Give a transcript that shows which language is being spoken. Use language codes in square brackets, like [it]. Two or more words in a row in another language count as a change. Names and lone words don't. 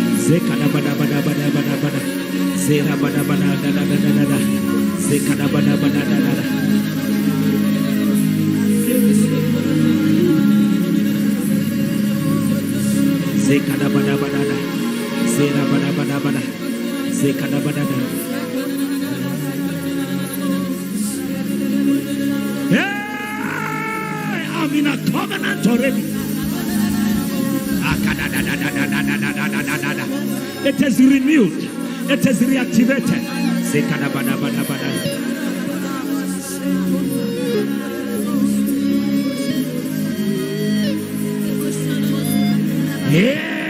[en] Zekada bada bada bada bada bada. Zera bada bada da da da da da. Zekada bada bada da da da. Zekada bada bada da. Zera bada bada bada. Zekada bada da. Hey, I'm in a covenant already. It is renewed. It is reactivated. Yeah.